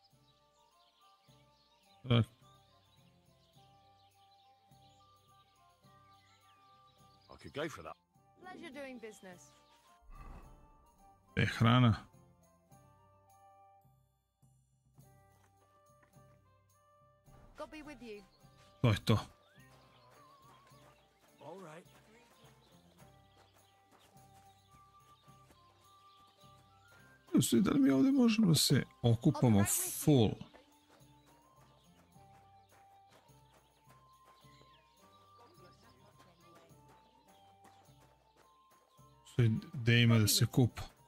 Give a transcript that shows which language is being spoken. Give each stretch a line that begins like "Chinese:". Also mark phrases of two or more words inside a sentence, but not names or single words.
English: I could go for that. Pleasure doing business. Hrana. God be with you.
Serbian: To je to.
English: All right.
Serbian: Da li mi ovdje možemo da se okupamo full? Gde ima da se kupa?